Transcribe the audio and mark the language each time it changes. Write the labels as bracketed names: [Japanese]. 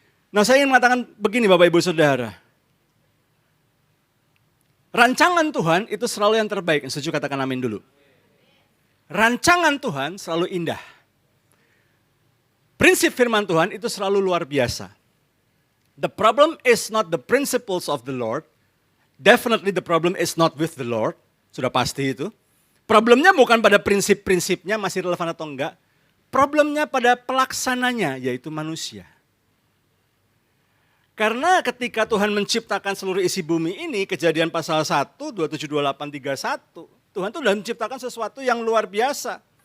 [Indonesian] Nah saya ingin mengatakan begini Bapak Ibu Saudara. Rancangan Tuhan itu selalu yang terbaik. Setuju katakan amin dulu. Rancangan Tuhan selalu indah. Prinsip firman Tuhan itu selalu luar biasa. [English] The problem is not the principles of the Lord. Definitely the problem is not with the Lord. [Indonesian] Sudah pasti itu. Problemnya bukan pada prinsip-prinsipnya masih relevan atau enggak. Problemnya pada pelaksananya, yaitu manusia. Karena ketika Tuhan menciptakan seluruh isi bumi ini, Kejadian pasal 1, 27, 28, 31, Tuhan itu sudah menciptakan sesuatu yang luar biasa.